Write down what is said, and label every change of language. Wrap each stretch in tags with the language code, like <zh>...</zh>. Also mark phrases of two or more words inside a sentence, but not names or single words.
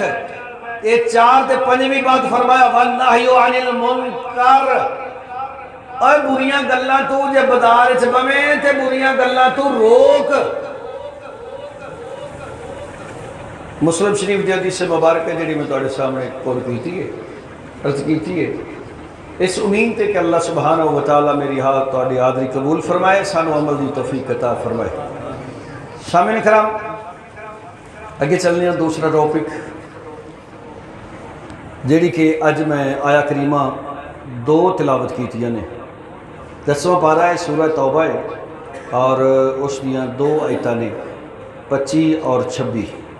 <pa>ਯੇ ਚਾਰ ਤੇ ਪੰਜਵੀਂ ਬਾਤ ਫ਼ਰਮਾਇਆ</pa> <ar>والنهي عن المنكر,</ar> <pa>ਔਰ ਬੁਰੀਆਂ ਗੱਲਾਂ ਤੂੰ ਜੇ ਬਾਜ਼ਾਰ ਚ ਬਵੇਂ ਤੇ ਬੁਰੀਆਂ ਗੱਲਾਂ ਤੂੰ ਰੋਕ। ਮੁਸਲਿਮ ਸ਼ਰੀਫ਼ ਦੀ ਹਦੀਸ ਮੁਬਾਰਕ ਹੈ ਜਿਹੜੀ ਮੈਂ ਤੁਹਾਡੇ ਸਾਮ੍ਹਣੇ ਕੋਲ ਕੀਤੀ ਹੈ, ਅਰਜ਼ ਕੀਤੀ ਹੈ, ਇਸ ਉਮੀਦ ਤੇ ਕਿ ਅੱਲਾਹ</pa> <ar>سبحانه وتعالى</ar> <pa>ਮੇਰੀ ਤੁਹਾਡੀ ਹਾਜ਼ਰੀ ਕਬੂਲ ਫ਼ਰਮਾਏ, ਸਾਨੂੰ ਅਮਲ ਦੀ ਤੌਫ਼ੀਕ ਅਤਾ ਫ਼ਰਮਾਏ। ਸਾਮਈਨ ਕਰਾਮ, ਅੱਗੇ ਚੱਲਣੇ ਹਾਂ ਦੂਸਰਾ ਟੌਪਿਕ, ਜਿਹੜੀ ਕਿ ਅੱਜ ਮੈਂ ਆਇਆ ਕਰੀਮਾ ਦੋ ਤਿਲਾਵਤ ਕੀਤੀਆਂ ਨੇ। 10ਵਾਂ ਪਾਰਾ ਹੈ, ਸੂਰਹ ਤੌਬਾ ਹੈ, ਔਰ ਉਸ ਦੀਆਂ ਦੋ ਆਇਤਾਂ ਨੇ 25 ਔਰ 26।</pa>